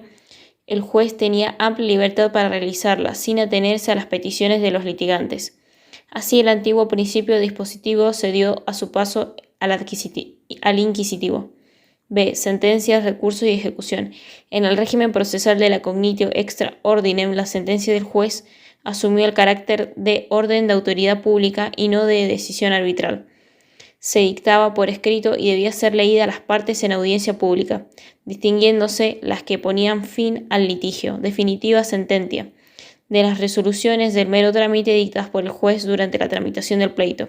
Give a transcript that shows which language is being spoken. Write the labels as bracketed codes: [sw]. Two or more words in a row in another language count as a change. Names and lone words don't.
[es] El juez tenía amplia libertad para realizarla, sin atenerse a las peticiones de los litigantes. Así, el antiguo principio dispositivo se dio a su paso al inquisitivo. B. Sentencias, recursos y ejecución. En el régimen procesal de la [la] cognitio extra ordinem, [es] la sentencia del juez asumió el carácter de orden de autoridad pública y no de decisión arbitral. Se dictaba por escrito y debía ser leída a las partes en audiencia pública, distinguiéndose las que ponían fin al litigio, definitiva sentencia, de las resoluciones del mero trámite dictadas por el juez durante la tramitación del pleito.